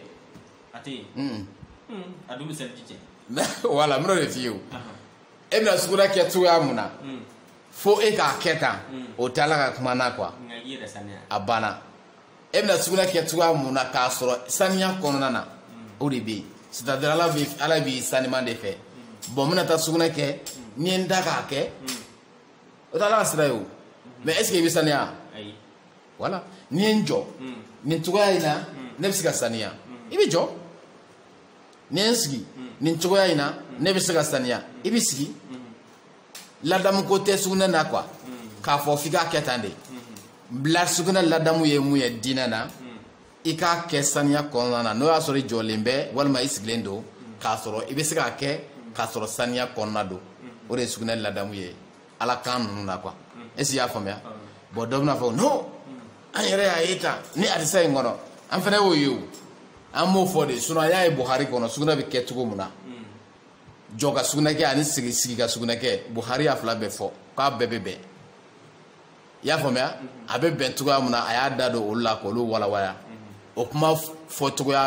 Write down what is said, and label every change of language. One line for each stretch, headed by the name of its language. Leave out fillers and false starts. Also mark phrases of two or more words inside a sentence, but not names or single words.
Bambara: a tɛ a dun bɛ sɛli cɛ voilà n bɛn'o de f'i ye o e bɛna sugunɛ kɛ cogoya mun na fo e k'a kɛ tan o tɛ Ala ka kuma na quoi a banna e bɛna sugunɛ kɛ cogoya mun na k'a sɔrɔ saniya kɔnɔna na o de bɛ yen
French: c'est à dire
Bambara: Ala b'i sanima de fɛ bon n bɛna taa sugunɛ kɛ ni n da k'a kɛ o tɛ Ala ka sira ye o
French: mais est ce que
Bambara: i bɛ saniya voilà ni n jɔ nin cogoya in na ne bɛ se ka saniya i bɛ jɔ ni n sigi nin cogoya in na ne bɛ se ka saniya i bɛ sigi ladamu ko tɛ sugunɛ na quoi k'a fɔ f'i k'a kɛ tan de bila sugunɛ ladamu ye mun ye diinɛ na i k'a kɛ saniya kɔnɔna na n'o y'a sɔrɔ i jɔlen bɛ walima i sigilen don k'a sɔrɔ i bɛ se k'a kɛ k'a sɔrɔ saniya kɔnɔna don o de ye sugunɛ ladamu ye Ala kan ninnu na quoi
French: est-ce que
Bambara: i y'a faamuya bon dɔ bɛna fɔ non an yɛrɛ y'a ye tan ni hadisa in kɔnɔ an fana y'o ye o an b'o fɔ de sinon an y'a ye Buhari kɔnɔ sugunɛ bɛ kɛ cogo min na jɔ ka sugunɛ kɛ ani sigi ka sugunɛ kɛ Buhari y'a fila bɛɛ fɔ k'a bɛɛ bɛ bɛn i y'a faamuya a bɛ bɛn cogoya min na a y'a da don olu la k'olu walawala o kuma fɔ cogoya